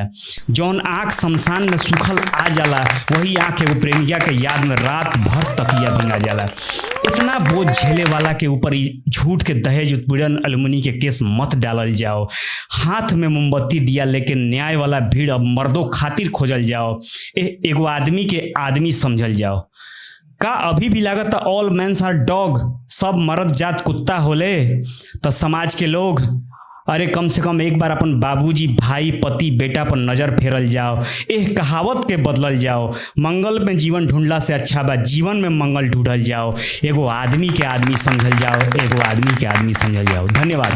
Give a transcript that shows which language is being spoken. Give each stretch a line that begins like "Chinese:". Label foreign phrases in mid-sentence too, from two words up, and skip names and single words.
Bhojpuri: जौन आँख शमशान में सूखल आ जाला वही आँख एगो प्रेमिका के याद में रात भर तकिया भिंगा जाला। इतना बोझ झेले वाला के ऊपर झूठ के दहेज उत्पीड़न एलुमनी के केस मत डालल जाओ। हाथ में मोमबत्ती दिया लेकिन न्याय वाला भीड़ अब मर्दों खातिर खोजल जाओ। एगो आदमी के आदमी समझल जाओ। का अभी भी लागत
English: All mans are dog,
Bhojpuri: सब मर्द जात कुत्ता होले? तो समाज के लोग अरे कम से कम एक बार अपन बाबूजी, भाई, पति, बेटा पर नजर फेरल जाओ। एह कहावत के बदलल जाओ। मंगल में जीवन ढूंढला से अच्छा बा जीवन में मंगल ढूंढल जाओ। एगो आदमी के आदमी समझल जाओ, एगो आदमी के आदमी समझल जाओ।